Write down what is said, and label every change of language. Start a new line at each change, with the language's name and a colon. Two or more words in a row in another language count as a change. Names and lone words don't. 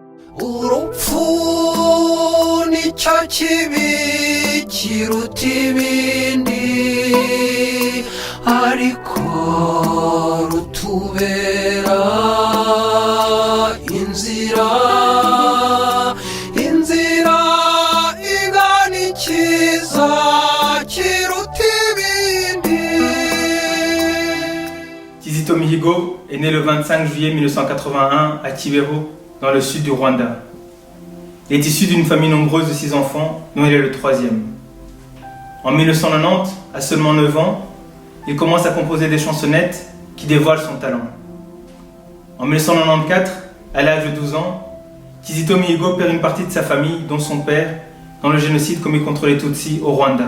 Kinyarwanda: urupfu nicyo kibi kiruta ibindi ariko rutubera inzira igana ikiza kiruta ibindi.
French: Kizito Mihigo est né le 25 juillet 1981 à Kibeho, dans le sud du Rwanda. Il est issu d'une famille nombreuse de 6 enfants, dont il est le 3e. En 1990, à seulement 9 ans, il commence à composer des chansonnettes qui dévoilent son talent. En 1994, à l'âge de 12 ans, Kizito Mihigo perd une partie de sa famille, dont son père, dans le génocide commis contre les Tutsis au Rwanda.